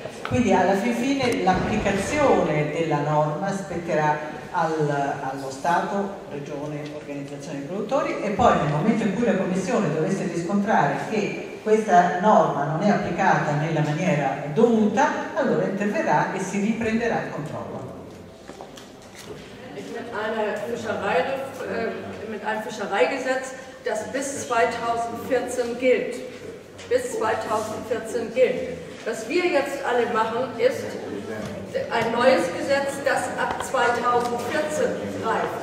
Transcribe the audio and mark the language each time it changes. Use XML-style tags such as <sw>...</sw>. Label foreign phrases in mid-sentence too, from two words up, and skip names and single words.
<it>Quindi alla fine l'applicazione della norma spetterà allo Stato, Regione, organizzazioni dei produttori, e poi nel momento in cui la Commissione dovesse riscontrare che questa norma non è applicata nella maniera dovuta, allora interverrà e si riprenderà il controllo.</it> <de>Mit einem Fischereigesetz, das bis 2014 gilt. Bis 2014 gilt. Was wir jetzt alle machen, ist ein neues Gesetz, das ab 2014 greift.</de>